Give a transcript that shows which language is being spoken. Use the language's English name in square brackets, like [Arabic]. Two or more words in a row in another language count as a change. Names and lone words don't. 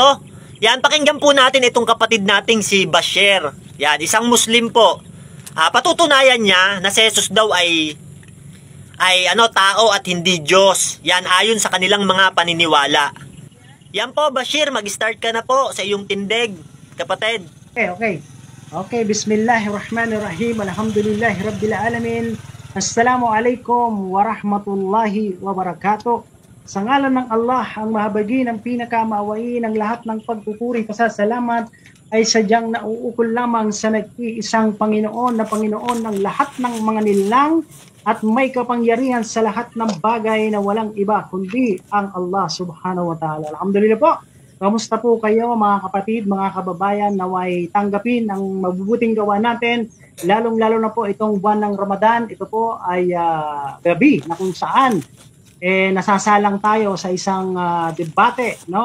[Filipino] Yan, pakinggan po natin itong kapatid nating si Bashir. Yan, isang Muslim po. Patutunayan niya na si Jesus daw ay tao at hindi Diyos. Yan, ayon sa kanilang mga paniniwala. Yan po, Bashir, mag-start ka na po sa iyong tindig, kapatid. [Arabic] Okay, بسم الله الرحمن الرحيم الحمد لله رب العالمين. السلام عليكم ورحمة الله وبركاته. [Filipino] Sa ngalan ng Allah, ang mahabagi ng pinakamaawain ng lahat ng pagpupuri, pasasalamat ay sadyang nauukol lamang sa nag-iisang Panginoon na Panginoon ng lahat ng mga nilang at may kapangyarihan sa lahat ng bagay na walang iba kundi ang [Arabic] الله سبحانه وتعالى. [Filipino] Alhamdulillah po. Kamusta po kayo mga kapatid, mga kababayan, naway tanggapin ang mabubuting gawa natin, lalong-lalo na po itong buwan ng Ramadan. Ito po ay gabi na kung saan nasasalang tayo sa isang debate, no?